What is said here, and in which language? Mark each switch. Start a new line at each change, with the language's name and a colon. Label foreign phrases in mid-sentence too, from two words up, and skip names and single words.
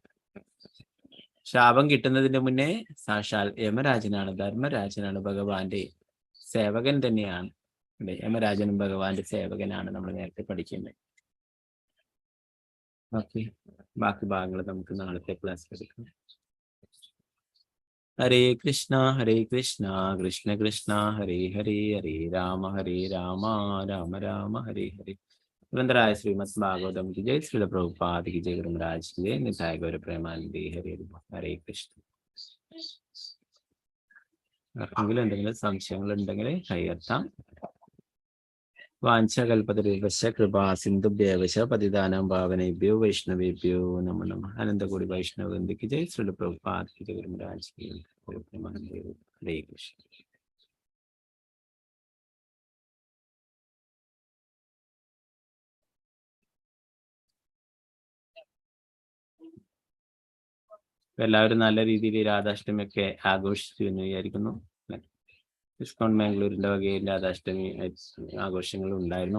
Malayalam: അതുപോലെ തന്നെ ശാപം കിട്ടുന്നതിന് മുന്നേ സാക്ഷാൽ യമരാജനാണ്, ധർമ്മരാജനാണ്, ഭഗവാന്റെ സേവകൻ തന്നെയാണ്. അല്ലെ, യമരാജനും ഭഗവാന്റെ സേവകനാണ്, നമ്മൾ നേരത്തെ പഠിക്കുന്നത്. ഓക്കെ, ബാക്കി ഭാഗങ്ങൾ നമുക്ക് നാളത്തെ ക്ലാസ്സിൽ എടുക്കാം.
Sanskrit: ഹരേ കൃഷ്ണ കൃഷ്ണ കൃഷ്ണ ഹരേ ഹരേ, ഹരേ രാമ രാമ രാമ ഹരേ ഹരേ.
Hindi: ग्रंथराय श्रीमद् भागवतम की जय, श्रील प्रभुपाद की जय, गुरु महाराज की जय, निताय गौर प्रेमानंदे, हरे हरे कृष्ण.
Malayalam: ആർക്കെങ്കിലും എന്തെങ്കിലും സംശയങ്ങൾ ഉണ്ടെങ്കിൽ കൈയെത്താം.
Sanskrit: വാഞ്ചകൽപതരൂപശ്ച കൃപാ സിന്ധുഭ്യവശ പതിതാനാം പാവനേഭ്യോ വൈഷ്ണവേഭ്യോ നമോ നമഃ.
Hindi: अनन्तकोटि वैष्णववृन्द की जय, श्रील प्रभुपाद की जय, गुरु महाराज की जय, गौर प्रेमानंदे, हरे कृष्ण.
Malayalam: എല്ലാവരും നല്ല രീതിയിൽ രാധാഷ്ടമിയൊക്കെ ആഘോഷിച്ചു എന്ന് വിചാരിക്കുന്നു. ഡിസ്കൗണ്ട് ബാംഗ്ലൂരിന്റെ വകയിൽ രാധാഷ്ടമി ആഘോഷങ്ങൾ ഉണ്ടായിരുന്നു.